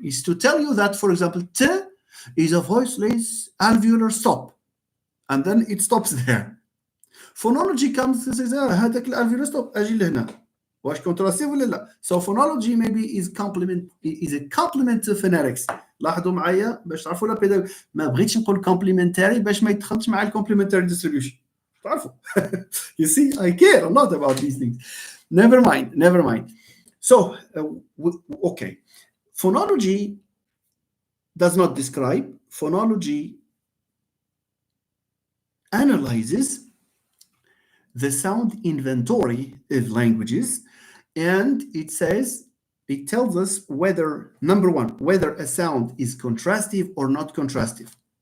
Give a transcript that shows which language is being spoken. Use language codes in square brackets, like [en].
[en] Is to tell you that, for example, t is a voiceless alveolar stop, and then it stops there. Phonology comes and says, [ar] هذاك الالveolar [en] stop [ar] اجي لهنا. واش contrastive ولا لا؟ [en] So phonology maybe is a complement to phonetics. [ar] لاحظوا معايا باش تعرفوا لا بيداغوجي. ما بغيتش نقول complementary باش ما يدخلش مع الcomplementary distribution. تعرفوا. [en] You see, I care a lot about these things. Never mind. So, okay. Phonology does not describe. Phonology analyzes the sound inventory of languages, and it tells us whether, number one, whether a sound is contrastive or not contrastive.